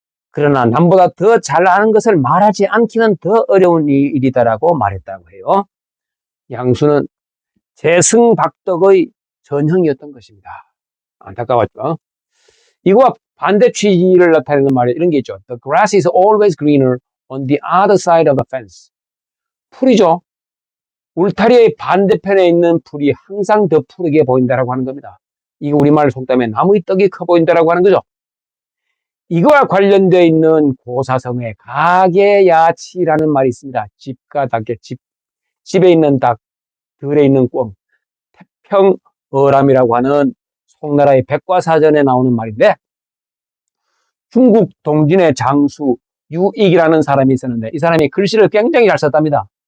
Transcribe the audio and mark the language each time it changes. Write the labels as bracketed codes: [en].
[ko] 그러나 남보다 더 잘하는 것을 말하지 않기는 더 어려운 일이다라고 말했다고 해요. 양수는 재승박덕의 전형이었던 것입니다. 안타까웠죠. 이거와 반대 취지를 나타내는 말에 이런 게 있죠. [en] The grass is always greener on the other side of the fence. [ko] 풀이죠. 울타리의 반대편에 있는 풀이 항상 더 푸르게 보인다라고 하는 겁니다. 이거 우리말 속담에 나무의 떡이 커 보인다라고 하는 거죠. 이거와 관련되어 있는 고사성에 가계야치라는 말이 있습니다. 집과 닭의 집에 있는 닭, 들에 있는 꿩, 태평어람이라고 하는 송나라의 백과사전에 나오는 말인데 중국 동진의 장수 유익이라는 사람이 있었는데 이 사람이 글씨를 굉장히 잘 썼답니다.